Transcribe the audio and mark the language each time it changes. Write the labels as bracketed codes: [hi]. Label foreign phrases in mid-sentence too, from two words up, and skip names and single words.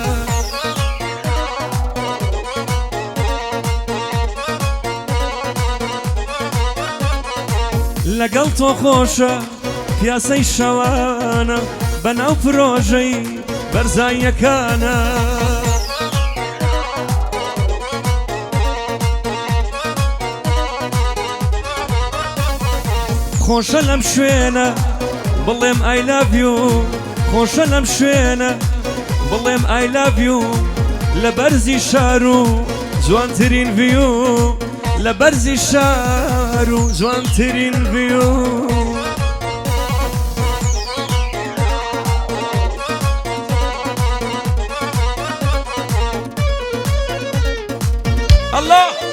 [ckb] لەگەڵ تۆ خۆشە پیاسەی شەوانە بەناو پرۆژەی بەرزاییەکانە خۆشە لەم شوێنە بڵێم [en] I love you [ckb] خۆشە لەم شوێنە بڵێم [en] I love you [ckb] لە بەرزی شار و جوانترین ڤیو لە بەرزی شار و جوانترین ڤیو الله